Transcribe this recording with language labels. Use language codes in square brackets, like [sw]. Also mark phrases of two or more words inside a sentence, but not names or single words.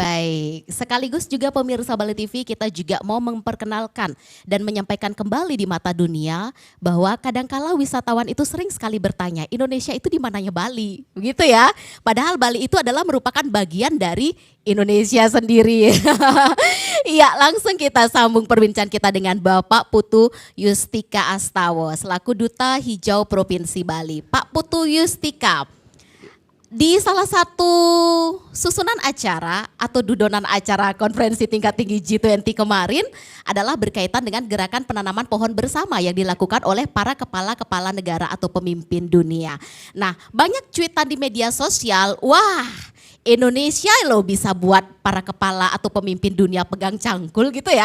[id] Baik, sekaligus juga pemirsa Bali TV kita juga mau memperkenalkan dan menyampaikan kembali di mata dunia bahwa kadangkala wisatawan itu sering sekali bertanya, Indonesia itu di mananya Bali, begitu ya. Padahal Bali itu adalah merupakan bagian dari Indonesia sendiri. Iya, langsung kita sambung perbincangan kita dengan Bapak Putu Yustika Astawa selaku Duta Hijau Provinsi Bali. Pak Putu Yustika, di salah satu susunan acara atau dudonan acara konferensi tingkat tinggi G20 kemarin adalah berkaitan dengan gerakan penanaman pohon bersama yang dilakukan oleh para kepala-kepala negara atau pemimpin dunia. Nah, banyak cuitan di media sosial, wah Indonesia loh bisa buat para kepala atau pemimpin dunia pegang cangkul gitu ya.